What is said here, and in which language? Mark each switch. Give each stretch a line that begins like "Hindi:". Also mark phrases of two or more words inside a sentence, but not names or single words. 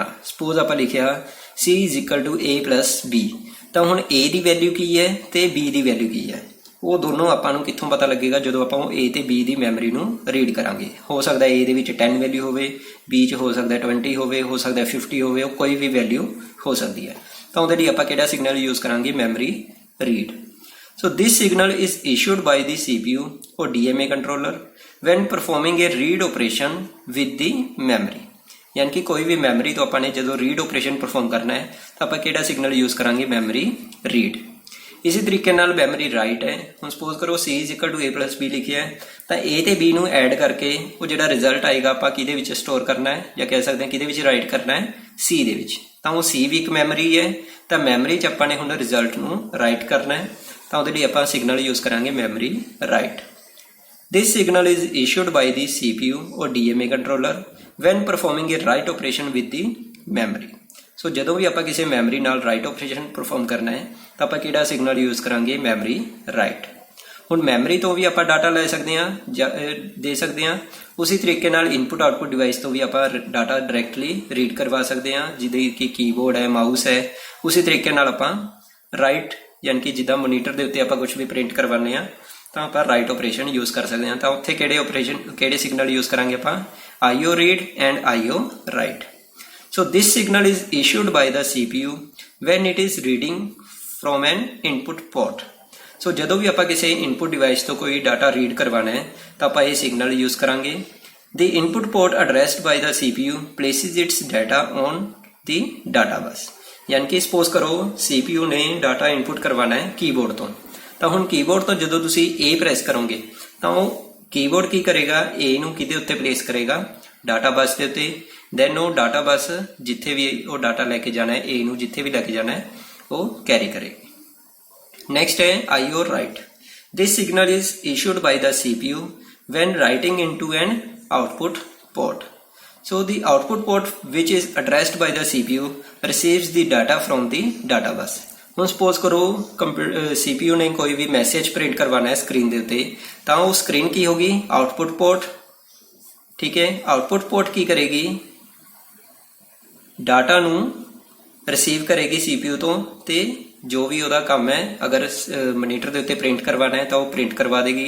Punjabi: ਸਪੋਜ਼ ਆਪਾਂ ਲਿਖਿਆ c = a + b, ਤਾਂ ਹੁਣ a ਦੀ ਵੈਲਿਊ ਕੀ ਹੈ ਤੇ b ਦੀ ਵੈਲਿਊ ਕੀ ਹੈ, ਉਹ ਦੋਨੋਂ ਆਪਾਂ ਨੂੰ ਕਿੱਥੋਂ ਪਤਾ ਲੱਗੇਗਾ, ਜਦੋਂ ਆਪਾਂ ਉਹ a ਤੇ b ਦੀ ਮੈਮਰੀ ਨੂੰ ਰੀਡ ਕਰਾਂਗੇ। ਹੋ ਸਕਦਾ a ਦੇ ਵਿੱਚ 10 ਵੈਲਿਊ ਹੋਵੇ, b 'ਚ ਹੋ ਸਕਦਾ 20 ਹੋਵੇ, ਹੋ ਸਕਦਾ 50 ਹੋਵੇ, ਉਹ ਕੋਈ ਵੀ ਵੈਲਿਊ ਹੋ ਸਕਦੀ ਹੈ। ਤਾਂ ਉਹਦੇ ਲਈ ਆਪਾਂ ਕਿਹੜਾ
English: signal use
Punjabi: ਕਰਾਂਗੇ,
English: memory read. So this signal is issued by the CPU or DMA controller when performing a read operation with the memory।
Punjabi: ਯਾਨੀ ਕਿ ਕੋਈ ਭੀ ਮੈਮਰੀ ਤਾਂ ਆਪਾਂ ਨੇ ਜੋ
English: read operation perform
Punjabi: ਕਰਨਾ ਹੈ ਤਾਂ ਆਪਾਂ ਕਿਹੜਾ
English: signal use
Punjabi: ਕਰਾਂਗੇ,
English: memory read.
Punjabi: ਇਸੀ ਤਰੀਕੇ ਨਾਲ
English: memory write
Punjabi: ਹੈ। ਹੁਣ ਸਪੋਜ਼ ਕਰੋ c = a + b ਲਿਖਿਆ ਹੈ ਤਾਂ a ਤੇ b ਨੂੰ ਐਡ ਕਰਕੇ ਉਹ ਜਿਹੜਾ ਰਿਜ਼ਲਟ ਆਏਗਾ ਆਪਾਂ ਕਿਹਦੇ ਵਿੱਚ ਸਟੋਰ ਕਰਨਾ ਹੈ ਜਾਂ ਕਹਿ ਸਕਦੇ ਹਾਂ ਕਿਹਦੇ ਵਿੱਚ ਰਾਈਟ ਕਰਨਾ ਹੈ, c ਦੇ ਵਿੱਚ। ਤਾਂ ਉਹ c ਭੀ ਇੱਕ ਮੈਮਰੀ ਹੈ, ਤਾਂ ਮੈਮਰੀ 'ਚ ਆਪਾਂ ਨੇ ਹੁਣ ਰਿਜ਼ਲਟ ਨੂੰ ਰਾਈਟ ਕਰਨਾ ਹੈ, ਤਾਂ ਉਹਦੇ ਲਈ ਆਪਾਂ
English: signal use
Punjabi: ਕਰਾਂਗੇ
English: memory write. This signal is issued by the CPU or DMA controller when performing a write operation with the memory।
Punjabi: So ਜਦੋਂ ਵੀ ਆਪਾਂ ਕਿਸੇ ਮੈਮਰੀ ਨਾਲ
English: write operation perform
Punjabi: ਕਰਨਾ ਹੈ ਤਾਂ ਆਪਾਂ ਕਿਹੜਾ
English: signal use
Punjabi: ਕਰਾਂਗੇ,
English: memory write.
Punjabi: ਹੁਣ ਮੈਮਰੀ ਤੋਂ ਵੀ ਆਪਾਂ ਡਾਟਾ ਲੈ ਸਕਦੇ ਹਾਂ ਜਾਂ ਦੇ ਸਕਦੇ ਹਾਂ, ਉਸੇ ਤਰੀਕੇ ਨਾਲ
English: input output device
Punjabi: ਤੋਂ ਵੀ ਆਪਾਂ
English: data directly read
Punjabi: ਕਰਵਾ ਸਕਦੇ ਹਾਂ, ਜਿਹਦੇ ਕਿ ਕੀਬੋਰਡ ਹੈ, ਮਾਊਸ ਹੈ। ਉਸੇ ਤਰੀਕੇ ਨਾਲ ਆਪਾਂ ਰਾਈਟ ਯਾਨੀ ਕਿ ਜਿੱਦਾਂ ਮੋਨੀਟਰ ਦੇ ਉੱਤੇ ਆਪਾਂ ਕੁਝ ਵੀ ਪ੍ਰਿੰਟ ਕਰਵਾਉਂਦੇ ਹਾਂ ਤਾਂ ਆਪਾਂ
English: write operation use
Punjabi: ਕਰ ਸਕਦੇ ਹਾਂ। ਤਾਂ ਉੱਥੇ ਕਿਹੜੇ
English: signal use
Punjabi: ਕਰਾਂਗੇ ਆਪਾਂ,
English: IO read and IO write। So this signal is issued by the CPU when it is reading from an input port।
Punjabi: So ਜਦੋਂ ਵੀ ਆਪਾਂ ਕਿਸੇ
English: input device
Punjabi: ਤੋਂ ਕੋਈ
English: data read
Punjabi: ਕਰਵਾਣਾ ਹੈ ਤਾਂ ਆਪਾਂ ਇਹ
English: signal use
Punjabi: ਕਰਾਂਗੇ।
English: The input port addressed by the CPU places its data on the data bus।
Punjabi: ਯਾਨੀ ਕਿ suppose ਕਰੋ CPU ਨੇ
English: data input
Punjabi: ਕਰਵਾਣਾ ਹੈ keyboard ਤੋਂ, ਤਾਂ ਹੁਣ keyboard ਤੋਂ ਜਦੋਂ ਤੁਸੀਂ A press ਕਰੋਗੇ ਤਾਂ ਉਹ keyboard ਕੀ ਕਰੇਗਾ, A ਨੂੰ ਕਿਹਦੇ ਉੱਤੇ place ਕਰੇਗਾ,
English: data bus
Punjabi: ਦੇ ਉੱਤੇ। ਦੈਨ ਉਹ
English: data bus
Punjabi: ਜਿੱਥੇ ਵੀ ਉਹ ਡਾਟਾ ਲੈ ਕੇ ਜਾਣਾ ਹੈ, A ਨੂੰ ਜਿੱਥੇ ਵੀ ਲੈ ਕੇ ਜਾਣਾ ਹੈ ਉਹ ਕੈਰੀ ਕਰੇਗੀ। ਨੈਕਸਟ ਹੈ
English: IO write। This signal is issued by the CPU when writing into an output port। So the output port which is addressed by the CPU receives the data from the data bus।
Punjabi: ਹੁਣ ਸਪੋਜ਼ ਕਰੋ CPU ਨੇ ਕੋਈ ਵੀ ਮੈਸੇਜ ਪ੍ਰਿੰਟ ਕਰਵਾਉਣਾ ਹੈ ਸਕਰੀਨ ਦੇ ਉੱਤੇ, ਤਾਂ ਉਹ ਸਕਰੀਨ ਕੀ ਹੋਗੀ,
English: output port.
Punjabi: ਠੀਕ ਹੈ,
English: output port
Punjabi: ਕੀ ਕਰੇਗੀ, ਡਾਟਾ ਨੂੰ ਰਿਸੀਵ ਕਰੇਗੀ CPU ਤੋਂ, ਤੇ ਜੋ ਵੀ ਉਹਦਾ ਕੰਮ ਹੈ ਅਗਰ ਮੋਨੀਟਰ ਦੇ ਉੱਤੇ ਪ੍ਰਿੰਟ ਕਰਵਾਉਣਾ ਹੈ ਤਾਂ ਉਹ ਪ੍ਰਿੰਟ ਕਰਵਾ ਦੇਗੀ।